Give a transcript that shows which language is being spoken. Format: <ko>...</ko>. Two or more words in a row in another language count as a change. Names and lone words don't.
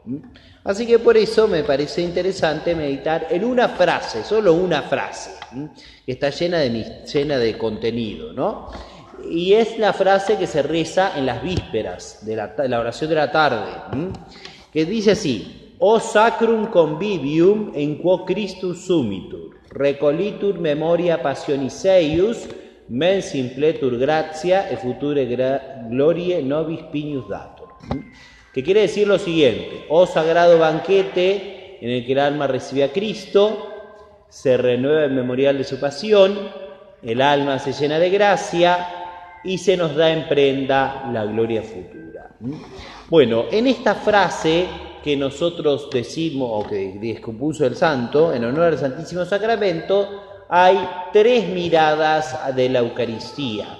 <es>Así que por eso me parece interesante meditar en una frase, solo una frase, que está llena de contenido, ¿no? Y es la frase que se reza en las vísperas de la oración de la tarde, que dice así:</es> <la>O sacrum convivium en quo Christus sumitur. Recolitur memoria passionis eius, mens impletur gratia e future glorie nobis pignus dator.</la> <es>Que quiere decir lo siguiente: oh sagrado banquete en el que el alma recibe a Cristo, se renueva el memorial de su pasión, el alma se llena de gracia y se nos da en prenda la gloria futura. Bueno, en esta frase que nosotros decimos, o que dispuso el santo, en honor al Santísimo Sacramento, hay 3 miradas de la Eucaristía.</es>